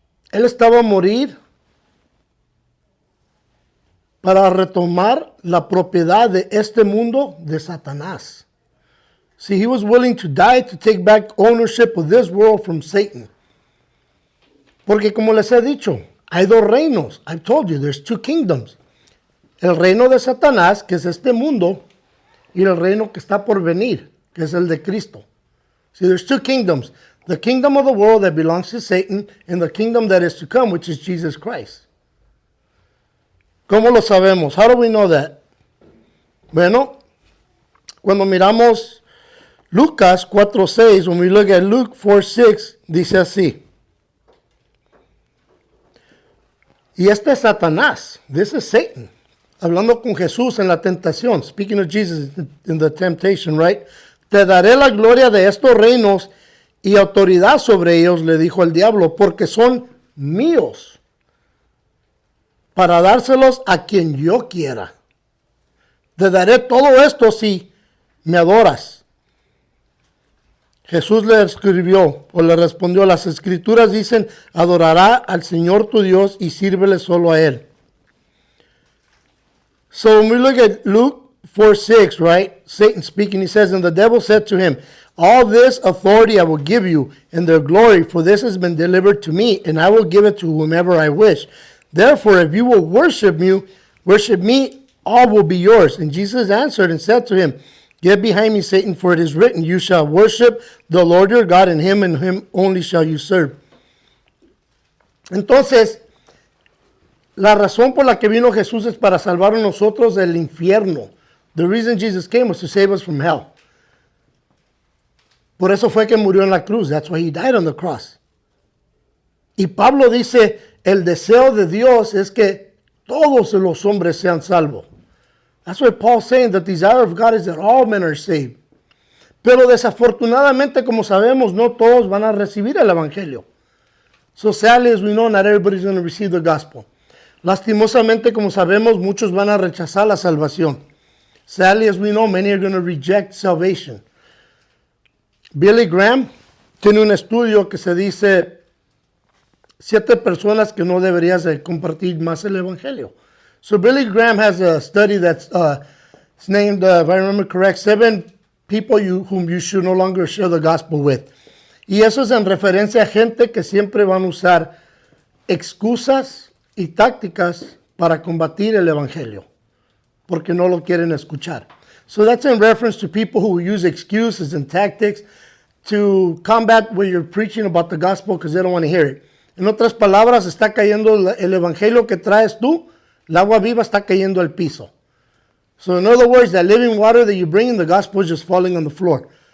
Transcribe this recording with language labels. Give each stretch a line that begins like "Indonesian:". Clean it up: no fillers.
Spanish: Él estaba a morir para retomar la propiedad de este mundo de Satanás.
English: See, he was willing to die to take back ownership of this world from Satan.
Spanish: Porque como les he dicho, hay dos reinos.
English: I've told you, there's two kingdoms.
Spanish: El reino de Satanás, que es este mundo, y el reino que está por venir, que es el de Cristo.
English: See, there's two kingdoms. The kingdom of the world that belongs to Satan, and the kingdom that is to come, which is Jesus Christ.
Spanish: ¿Cómo lo sabemos?
English: How do we know that?
Spanish: Bueno, cuando miramos Lucas 4:6,
English: when we look at Luke 4:6,
Spanish: dice así. Y este es Satanás,
English: this is Satan,
Spanish: hablando con Jesús en la tentación,
English: speaking of Jesus in the temptation, right?
Spanish: Te daré la gloria de estos reinos y autoridad sobre ellos, le dijo el diablo, porque son míos, para dárselos a quien yo quiera. Te daré todo esto si me adoras. Jesús le escribió o le respondió, las escrituras dicen, adorará al Señor tu Dios y sírvele solo a Él.
English: So when we look at Luke 4:6, right, Satan speaking, he says, and the devil said to him, all this authority I will give you and their glory, for this has been delivered to me, and I will give it to whomever I wish. Therefore, if you will worship me, all will be yours. And Jesus answered and said to him, get behind me, Satan, for it is written, you shall worship the Lord your God, and him only shall you serve.
Spanish: Entonces, la razón por la que vino Jesús es para salvar a nosotros del infierno.
English: The reason Jesus came was to save us from hell.
Spanish: Por eso fue que murió en la cruz.
English: That's why he died on the cross.
Spanish: Y Pablo dice, el deseo de Dios es que todos los hombres sean salvos.
English: That's why Paul's saying that the desire of God is that all men are saved.
Spanish: Pero desafortunadamente, como sabemos, no todos van a recibir el evangelio.
English: So sadly, as we know, not everybody's going to receive the gospel.
Spanish: Lastimosamente, como sabemos, muchos van a rechazar la salvación.
English: Sadly, as we know, many are going to reject salvation.
Spanish: Billy Graham tiene un estudio que se dice 7 personas que no deberías de compartir más el evangelio.
English: So Billy Graham has a study that's it's named, if I remember correct, 7 people whom you should no longer share the gospel with.
Spanish: Y eso es en referencia a gente que siempre van a usar excusas y tácticas para combatir el evangelio, porque no lo quieren escuchar.
English: So that's in reference to people who use excuses and tactics to combat when you're preaching about the gospel because they don't want to hear it.
Spanish: En otras palabras, está cayendo el evangelio que traes tú, el agua viva está cayendo al piso.
English: So in other words, that living water that you bring in the gospel is just falling on the floor.